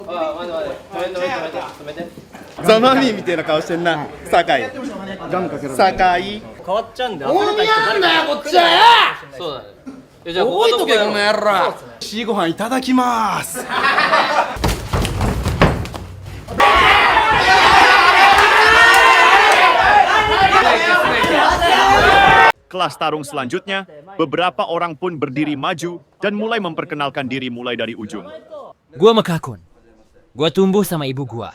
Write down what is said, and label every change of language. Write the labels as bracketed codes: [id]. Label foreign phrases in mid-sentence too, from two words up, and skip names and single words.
[ja] ザ・マミィみたいな顔してんな、酒井。酒井。変わっちゃうんで、大宮なんだよこっちはよ。そうだね。じゃあここどけこの野郎。しご飯いただきます。 [id] Kelas tarung selanjutnya, beberapa orang pun berdiri maju dan mulai memperkenalkan diri mulai dari ujung. Gua Mekakun. Gua tumbuh sama ibu gua.